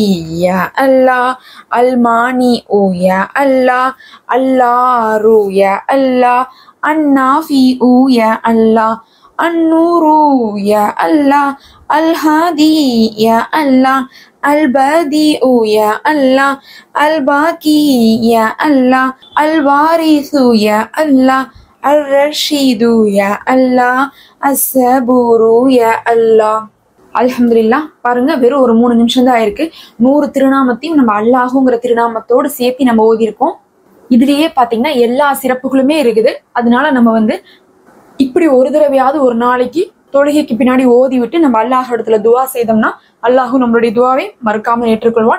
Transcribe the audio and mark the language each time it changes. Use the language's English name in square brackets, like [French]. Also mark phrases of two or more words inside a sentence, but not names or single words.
[Arabic] يا الله، المانع يا الله، الضار يا الله، النافع يا الله، النور يا الله، الهادي يا الله، البديع يا الله، الباقي يا الله، الوارث يا الله، الرشيد يا الله، الصبور يا الله. அல்ஹம்துலில்லாஹ். [Tamil] பாருங்க, வெறும் ஒரு 3 நிமிஷம் தான் ஆயிருக்கு. 100 திருநாமத்தையும் நம்ம அல்லாஹுங்கிற திருநாமத்தோடு சேர்த்து நம்ம ஓதிருக்கோம். இதுலயே பாத்தீங்கன்னா எல்லா சிறப்புகளுமே இருக்குது. அதனால நம்ம இப்படி ஒரு தடவையாவது ஒரு நாளைக்கு தொழுகைக்கு பின்னாடி ஓதி விட்டு நம்ம அல்லாஹ் இடத்துல துவா செய்தோம்னா அல்லாஹு நம்மளுடைய துவாவை மறக்காம ஏற்றுக்கொள்வான்.